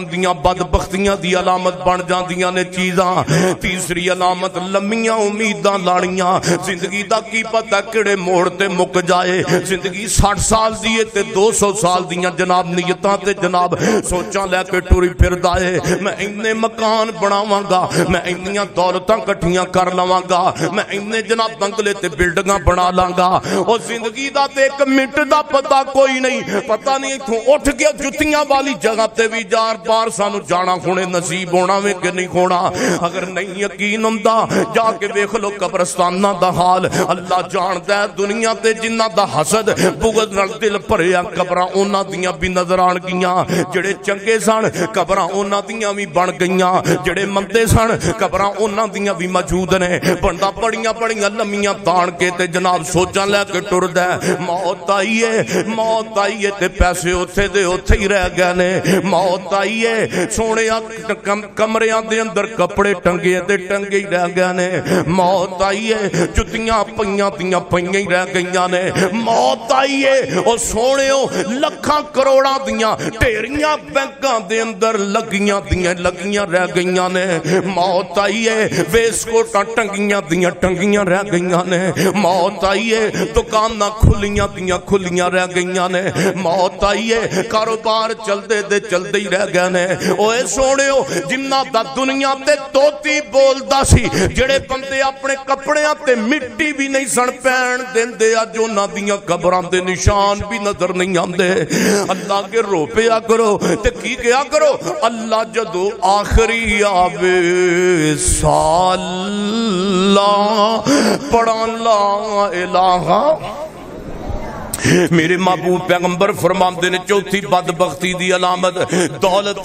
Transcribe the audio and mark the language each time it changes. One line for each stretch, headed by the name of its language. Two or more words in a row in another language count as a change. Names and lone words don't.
Punjabi: دیاں بدبختیاں دی علامت بن جاندیاں نے چیزاں تیسری علامت لمیاں امیداں لانیاں زندگی دا کی پتہ کیڑے موڑ تے مک جائے زندگی 60 سال دی تے 200 سال دیاں جناب نیتاں تے جناب سوچاں لے کے ٹری پھردا ہے میں اینے مکان بناواں گا میں اینیاں دولتاں کٹھیاں کر لواں گا میں اینے جناب بنگلے تے بلڈنگاں بنا لاں گا او زندگی دا تے 1 منٹ دا پتہ کوئی نہیں پتہ نہیں ایتھوں اٹھ کے جتیاں والی جگہ تے بھی جار بار سانو جانا ہونے نصیب ہونا وے کہ نہیں ہونا اگر نہیں یقین ہوندا جا کے ویکھ لو قبرستاناں دا حال اللہ جاندا ہے دنیا تے جنہاں دا حسد بغض نال دل بھریا قبراں انہاں دیاں بھی نظر آن گیاں جڑے چنگے سن قبراں انہاں دیاں بھی بن گئیاں جڑے مندے سن قبراں انہاں دیاں بھی موجود نے بندہ بڑیاں بڑیاں لمیاں تان کے تے جناب سوچاں لے کے ٹردا ہے موت آئی ہے تے پیسے اوتھے دے اوتھے ہی رہ گئے نے موت آئی ہے سونےاں کمریاں دے اندر کپڑے ٹنگے تے ٹنگے ہی رہ گئے نے موت آئی ہے جتیاں پئیاں دیاں پئیاں ہی رہ گئیاں نے موت آئی ہے او سونےو لکھاں کروڑاں دیاں ڈھیریاں بینکاں دے اندر لگیاں رہ گئیاں نے موت آئی ہے ویسکوٹاں ٹنگیاں رہ گئیاں نے موت آئی ہے دکاناں کھلیاں رہ گئیاں نے موت آئی ہے کاروبار چلدے دے چلدے ہی رہ گئے نے اوے سونےو جنہاں دا دنیا تے توتی بولدا سی جڑے بندے اپنے کپڑیاں تے مٹی بھی نہیں سن پین دیندے اج انہاں دیاں قبراں دے نشان بھی نظر نہیں آندے اللہ کے رو پیا کرو تے کی کیا کرو اللہ جدو آخری آوے ساللہ پڑھا لا الہ میرے محبوب پیغمبر فرماندے نے چوتھی بدبختی دی علامت دولت